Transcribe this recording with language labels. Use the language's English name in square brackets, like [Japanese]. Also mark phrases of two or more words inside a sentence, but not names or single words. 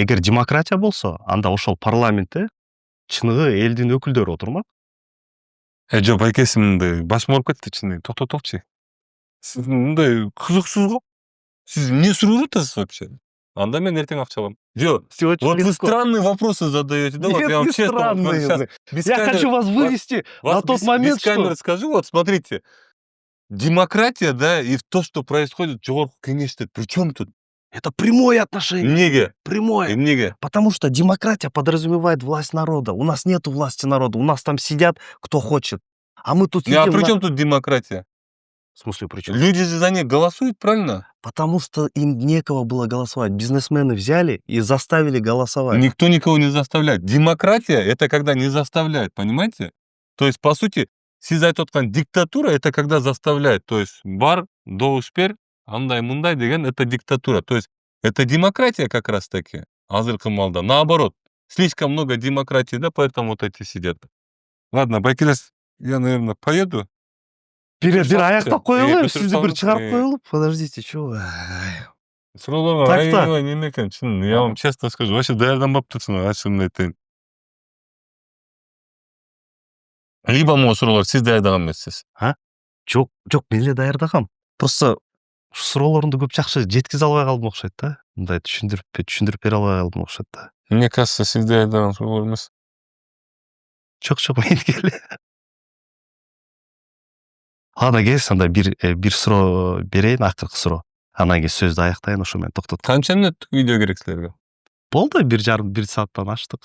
[Kyrgyz] Эгер демократия болсо, анда ошол парламентте чыныгы элдин өкүлдөрү отурмак. Жок, байкеси мындай башым ооруп кетти чын. Токтотокчу. Сиз мындай кызыксыз го. Сиз эмне сурап атасыз вообще? Анда мен эртең акча алам. Жок. [Russian] Вот вы странные вопросы задаете, да? Вот я вам честно вот сейчас без Я камеры- хочу вас вывести на тот момент, без камеры что... скажу, вот смотрите. Демократия, да, и то, что происходит в Жогорку Кеңеште, при чем тут? Это прямое отношение. [Kyrgyz] Эмнеге? [Russian] Прямое. [Kyrgyz] Эмнеге? [Russian] Потому что демократия подразумевает власть народа. У нас нету власти народа. У нас там сидят кто хочет. А мы тут А сидим... при чем тут демократия? В смысле, при чем? Люди же за них голосуют, правильно? Потому что им некого было голосовать. Бизнесмены взяли и заставили голосовать. Никто никого не заставляет. Демократия — это когда не заставляет, понимаете? То есть, по сути, [Kyrgyz] сиз айтып аткан диктатура — [Russian] это когда заставляет. То есть, [Kyrgyz] бар, добуш бер, андай мындай деген — [Russian] это диктатура. То есть, это демократия как раз таки, [Kyrgyz] азыркы маалда. [Russian] Наоборот, слишком много демократии, да, поэтому вот эти сидят. Ладно, байкелес, я, наверное, поеду. [Kyrgyz] Бир аяктап коелу, Бүтүрүп сизди бир салыңыз. чыгарып коелу. [Russian] Подождите, чего? [Kyrgyz] Суроолорго [Russian] Так, так. [Kyrgyz] аябай неме экен, чын. [Russian] Я вам честно скажу, вообще [Kyrgyz] даярданбаптырсың, ачыгын айтайын. [Russian] Либо могу [Kyrgyz] суроолор сиз даярдаган эмессиз. Жок, мен эле даярдагам. Просто суроолорумду көп жакшы жеткизе албай калдым окшойт да. Мындай түшүндүрүп бере албай калдым окшойт да. [Russian] Мне кажется, [Kyrgyz] сиз даярдаган суроолор эмес. Жок, меники эле. Ладно, кез, анда бир суроо берейин, акыркы суроо. Анан кийин сөздү аяктайын, ошо менен токтотуп. Канча мүнөттүк видео керек силерге? Болду, 1,5 сааттан аштык.